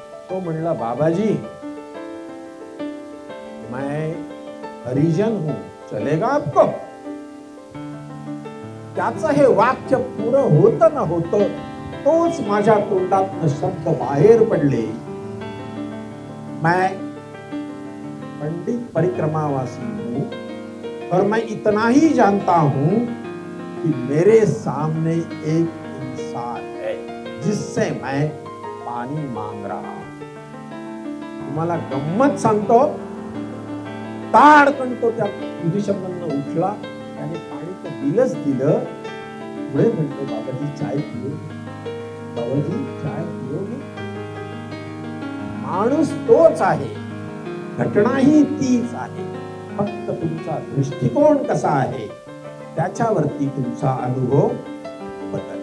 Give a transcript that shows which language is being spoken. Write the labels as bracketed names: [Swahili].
[Marathi] तो म्हणला, [Hindi] बाबाजी मैं हरिजन हूं, चलेगा आपको? [Marathi] त्याचं हे वाक्य पुरं होतं न होतं, तोच माझ्या तोंडातनं शब्द बाहेर पडले. [Hindi] मैं पंडित परिक्रमावासी हूं और मैं इतना ही जानता हूं कि मेरे सामने एक इंसान है जिससे मैं पानी मांग रहा हूं. [Marathi] तुम्हाला गंमत सांगतो, ताडकन तो त्या विधिशब्दांना उठला, त्याने पाणी तर दिलंच दिलं. पुढे म्हणतो, [Hindi] बाबाजी चाय पिओ, बाबाजी चाय पिओगे? [Marathi] माणूस तोच आहे, घटनाही तीच आहे, फक्त तुमचा दृष्टिकोन कसा आहे त्याच्यावरती तुमचा अनुभव. पण